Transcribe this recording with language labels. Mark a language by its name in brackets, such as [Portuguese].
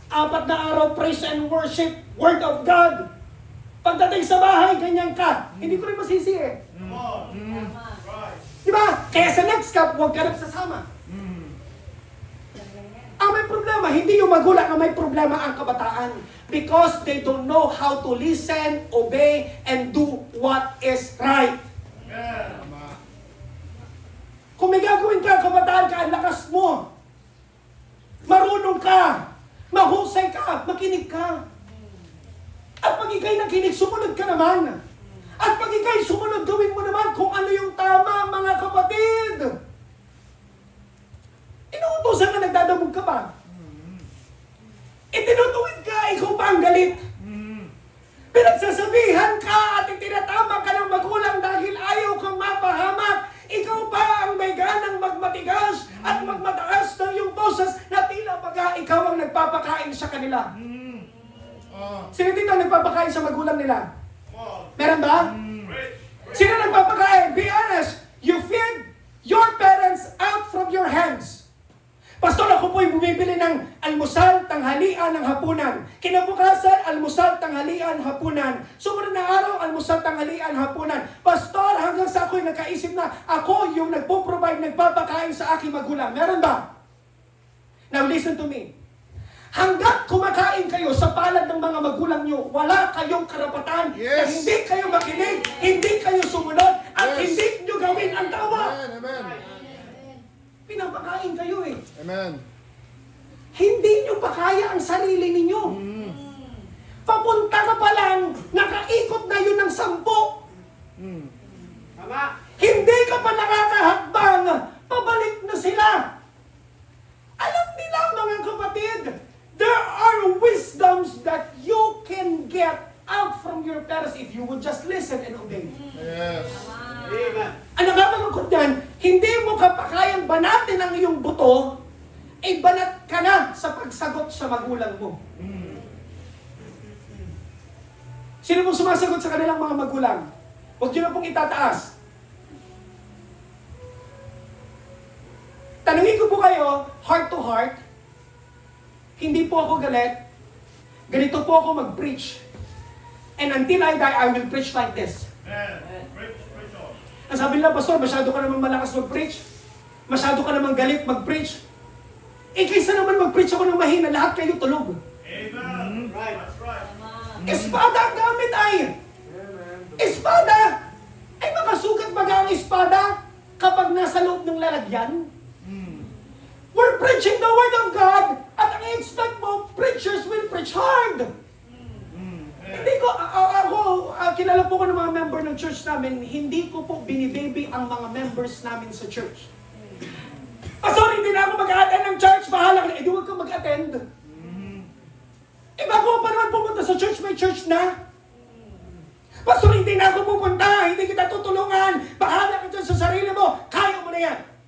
[English] 4 [Filipino] na araw, [English] praise and worship, Word of God. [Filipino] Pagdating sa bahay, ganyan ka. Hindi ko rin masisi eh. Diba? Kaya sa next cup, huwag ka nagsasama. Ang may problema, hindi yung magulang ang may problema, ang kabataan. [English] Because they don't know how to listen, obey, and do what is right. [Filipino] Kung may gagawin ka, kabataan ka, ang lakas mo. Marunong ka. Mahusay ka. Makinig ka. At pag pag ikay nakinig, sumunod ka naman. At pag ikay sumunod, gawin mo naman kung ano yung tama, mga kapatid. Inuutosan ka, nagdadamog ka pa. Itinutuwid ka, ikaw pa ang galit. Pinagsasabihan ka at itinatama ka ng magulang dahil ayaw kang mapahamak. Ikaw pa ang may ganang magmatigas at magmataas ng iyong boses na tila baga ikaw ang nagpapakain sa kanila. Sino dito ang nagpapakain sa magulang nila? Meron ba? Sino nagpapakain? [English] Be honest. You feed your parents out from your hands. [Filipino] Pastor, ako po'y bumibili ng almusal, tanghalian, ng hapunan. Kinabukasan, almusal, tanghalian, hapunan. Sumunod na araw, almusal, tanghalian, hapunan. Pastor, hanggang sa ako'y nagkaisip na ako yung nagpo-provide, nagpapakain sa aking magulang. Meron ba? [English] Now listen to me. [Filipino] Hanggat kumakain kayo sa palad ng mga magulang nyo, wala kayong karapatan na hindi kayo makinig, hindi kayo sumunod, at hindi nyo gawin ang tama. Amen. Pinapakain kayo eh. Amen. Hindi nyo pa kaya ang sarili ninyo. Papunta ka pa lang, nakaikot na yun ng 10. Tama. Hindi ka pa nakakahakbang, pabalik na sila. Alam nila mga kapatid, [English] there are wisdoms that you can get out from your parents if you would just listen and obey. Yes. Amen. [Filipino] Ang nakakalungkot yan, hindi mo kapakayang banatin ang iyong buto, ay banat ka na sa pagsagot sa magulang mo. Sino pong sumasagot sa kanilang mga magulang? Huwag nyo na pong itataas. Tanungin ko po kayo, [English] heart to heart, [Filipino] hindi po ako galit, ganito po ako mag-preach. [English] And until I die, I will preach like this. [Filipino] Ang sabi nila, Pastor, masyado ka naman malakas mag-preach. Masyado ka naman galit mag-preach. Eh, kaysa naman mag-preach ako ng mahina, lahat kayo tulog. [English] Amen. Right. That's right. [Filipino] Espada ang gamit ay. Espada! Ay makasugat baga ang espada kapag nasa loob ng lalagyan? [English] We're preaching the Word of God at ang expect mo, preachers will preach hard. [Filipino] Hindi ko, kilala po ko ng mga member ng church namin, hindi ko po binibaby ang mga members namin sa church. Pastor, hindi na ako mag-attend ng church, bahala ka na, huwag ka mag-attend. Bago pa naman pumunta sa church, may church na. Pastor, hindi na ako pupunta, hindi kita tutulungan, bahala ka dyan sa sarili mo, kaya mo na yan.